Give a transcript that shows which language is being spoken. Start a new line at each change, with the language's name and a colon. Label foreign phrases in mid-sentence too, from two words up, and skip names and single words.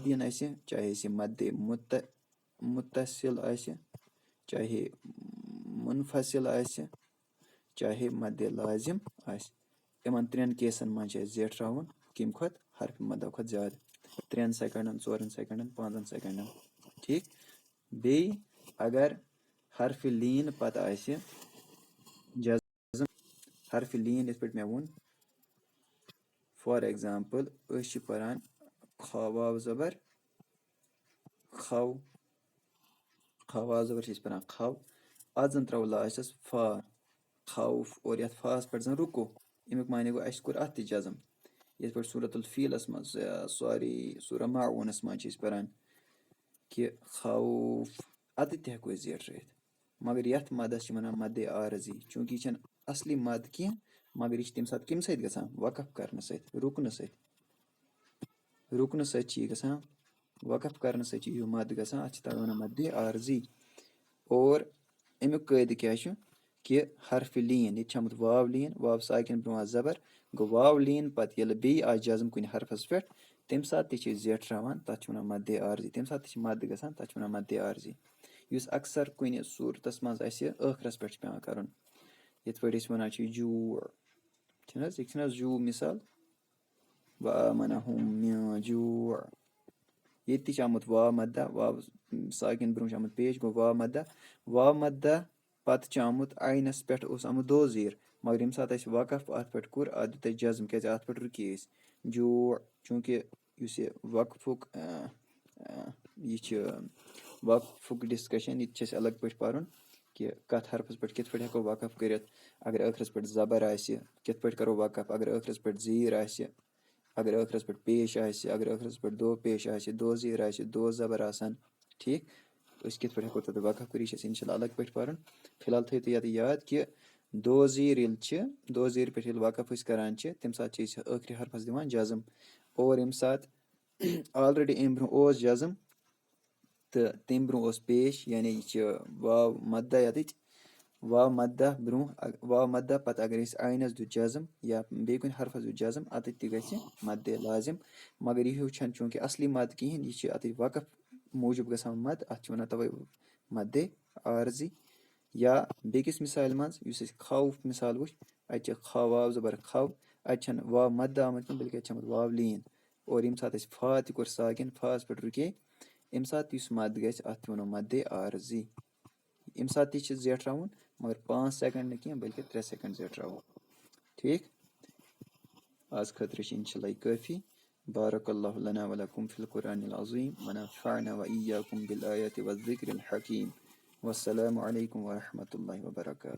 Kashmiri: یِن اَسہِ چاہے سُہ مدِ مُتصِل آسہِ چاہے مُنفصل آسہِ چاہے مدِ لازِم آسہِ یِمن 3 کیسَن منٛز چھِ اَسہِ زیٹھراوُن کَمہِ کھۄتہٕ حرفہِ مدہ کھۄتہٕ زیادٕ 3 سیکنڈن 4 سیکنڈن 5 سیکنڈن ٹھیٖک بیٚیہِ अगर हर्फ लीन पत आसे जज़म हर्फ लीन इस पे मैं वोन
English: for example
Kashmiri: परान खवाव ज़बर खव खवाव ज़बर परान खव आज जन त्रो लास्टस फा खौफ और यथ फास पे जन रुको अमुक माने गो अस कोर अत जज़म ये पे सूरतुल फीलस मज सॉरी सूरा माऊनस मज परान कि खौफ अत ते हेको जेट रहित मगर यथ मदस वनान मद आरजी चूंकि यह असली मद कह मगर यह तम सात कम सत गसान वकफ करने सत रुकन सत गसान वकफ करने सत मद गसान अत तवे वनान मद आरजी और अमुक कायदे क्या कि हर्फ लीन ये आमुत वाव लीन वाव साकिन ब्रोह ज़बर गो वाव लीन पत ये बे आ जज़म कुन हर्फस पे तम सात जेट रहान तथ वनान मद आरजी तम सात मद गसान तथ वनान मद आरजी युस अक्सर कुन सूरतस मज आखरस पे पेवान करन यथ पे वनान जूअ यह जू मिसाल
Arabic: وآمنهم
Kashmiri: जूअ ये आमुत वाव मद्दा वाव साकिन ब्रोह आमुत पेश गो वाव मद्दा पत आमुत आइनस पे आमुत दो ज़ीर मगर यम सात वकफ अत पे कोर अत दुत जज़म क्या अत पे रुकी जू चूंकि वकफुक यह वकफुक डिस्कशन यह अलग पे पर्न कि कत हरफस पे कित पे हेको वकफ कर अगर आखरस पे ज़बर आसि कित पे करो वकफ अगर आखरस पे ज़ीर आसि अगर आखरस पे पेश आसि अगर आखरस पे दो पेश आसि दो ज़ीर आसि दो ज़बर आसान ठीक कित पे हेको तत वकफ कर यह इंशाल्लाह अलग पे पर्न फिलहाल थो तो याद कि दो ज़ीर दो ज़ीर पे वकफ करान तम सात आखिरी हरफस दिवान जज़म और यम सात ऑलरेडी अम ब्रोह जज़म तो तम ब्रोह पेश यानी यह वाव मद्दा ये वाव मद्दा ब्रोह वाव मद्दा पत अगर आइनस दुत जज़म या बे कुन हरफस दुत जज़म अत मद लाजिम मगर यह चूंकि असली मद कहें यह अत वकफ मूजूब गसान मद अत वन तवे मद आरजी या बेकिस मिसाल मज खौफ मिसाल वो अत खवाव ज़बर खव अत वाव मद आमुत बल्कि अत वाव लीन और यम सात फा तोर साकिन फास पे रुके अम सात मद गि अत वनो मद आरजी अम सात जेट रहान मगर 5 सेकंड न बल्कि 3 सेकंड जेट रहो ठीक आज खतर इंशाल्लाह काफ़ी
Arabic: بارك الله لنا ولكم في القرآن العظيم ونفعنا وإياكم بالآيات والذكر الحكيم والسلام عليكم ورحمة الله وبركاته.